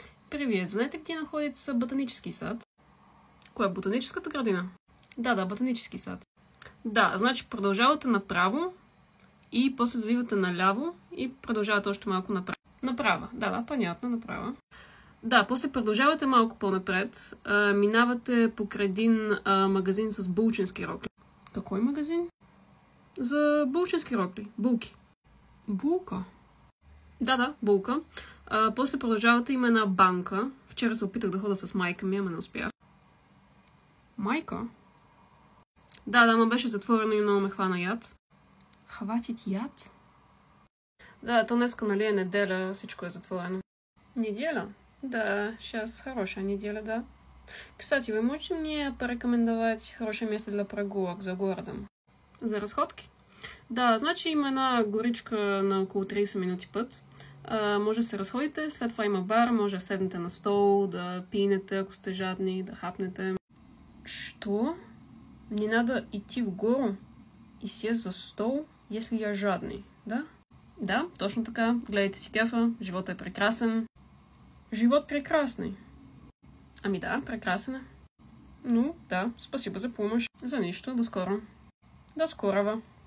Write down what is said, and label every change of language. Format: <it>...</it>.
<ru>Привет, знаете где находится ботанический сад?</ru> <bg>Коя? Ботаническата градина?</bg> <ru>Да, ботанический сад.</ru> <bg>Да, значи продължавате направо и после завивате наляво и продължавате още малко направо.</bg> <ru>Направо, да, понятно, направо.</ru> <bg>Да, после продължавате малко по-напред, минавате покрай един магазин с булчински рокли.</bg> <ru>Какой магазин?</ru> <bg>За булчински рокли. Булки. Булка? Да, булка. После продължавате, има една банка. Вчера се опитах да хода с майка ми, ама не успях. Майка? Да, ма беше затворено и много ме хвана яд.</bg> <ru>Хватит яд?</ru> <bg>Да, то днеска, нали, е неделя, всичко е затворено.</bg> <ru>Неделя? Да, сейчас хорошая неделя, да. Кстати, вы можете мне порекомендовать хорошее место для прогулок за городом?</ru> <bg>За разходки? Да, значи има една горичка на около 30 минути път. Може да се разходите, след това има бар, може да седнете на стол, да пинете, ако сте жадни, да хапнете.</bg> <ru>Что? Мне надо идти в гору и сесть за стол, если я жадный, да?</ru> <bg>Да, точно така. Гледайте си кефа, живота е прекрасен.</bg> <ru>Живот прекрасный.</ru> <bg>Ами да, прекрасен е.</bg> <ru>Ну, да, спасибо за помощь.</ru> <bg>За нищо, до скоро.</bg> <ru>До скорого.</ru>